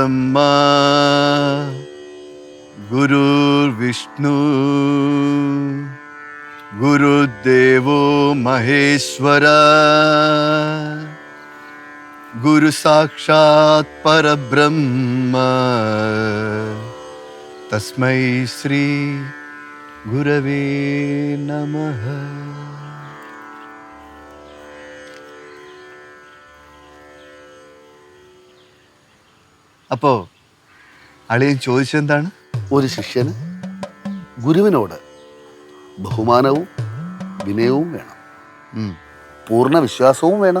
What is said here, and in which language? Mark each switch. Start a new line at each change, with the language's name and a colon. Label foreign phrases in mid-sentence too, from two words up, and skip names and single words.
Sanskrit: ब्रह्मा गुरुर्विष्णु गुरुदेवो महेश्वर गुरु साक्षात् परब्रह्म तस्मै श्री गुरवे नमः.
Malayalam: അപ്പോ അളിയൻ ചോദിച്ചെന്താണ്? ഒരു ശിഷ്യന് ഗുരുവിനോട് ബഹുമാനവും വിനയവും വേണം, പൂർണ്ണ വിശ്വാസവും വേണം.